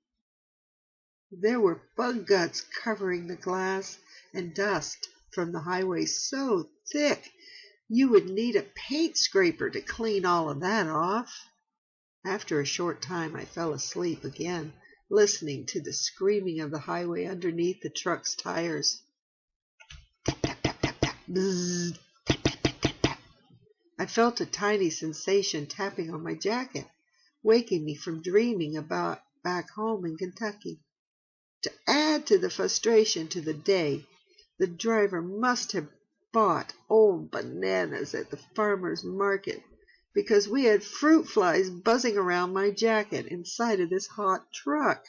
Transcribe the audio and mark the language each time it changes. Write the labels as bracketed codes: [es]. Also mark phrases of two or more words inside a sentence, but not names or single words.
[en] There were bug guts covering the glass and dust from the highway so thick you would need a paint scraper to clean all of that off. After a short time I fell asleep again, listening to the screaming of the highway underneath the truck's tires. Tap, tap, tap, tap, tap. Bzzz. Tap, tap, tap, tap, tap. I felt a tiny sensation tapping on my jacket, waking me from dreaming about back home in Kentucky. To add to the frustration to the day, the driver must have bought old bananas at the farmer's market, because we had fruit flies buzzing around my jacket inside of this hot truck.